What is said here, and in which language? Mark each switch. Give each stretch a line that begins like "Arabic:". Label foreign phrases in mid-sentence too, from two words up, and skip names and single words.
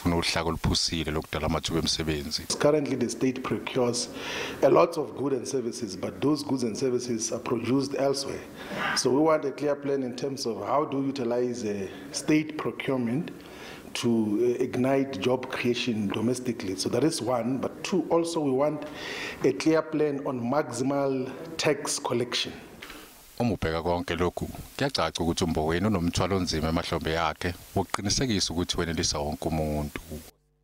English: the state procures a lot of goods and services, but those goods and services are produced elsewhere. So we want a clear plan in terms of how to utilize state procurement to ignite job creation domestically. So that is one, but two, also we want a clear plan on maximal tax collection.
Zulu: Umubheka konke lokhu kuyacaca ukuthi uMboweni unomthwalo onzima emahlombe yakhe wokuqinisekisa ukuthi wenelisa wonke umuntu.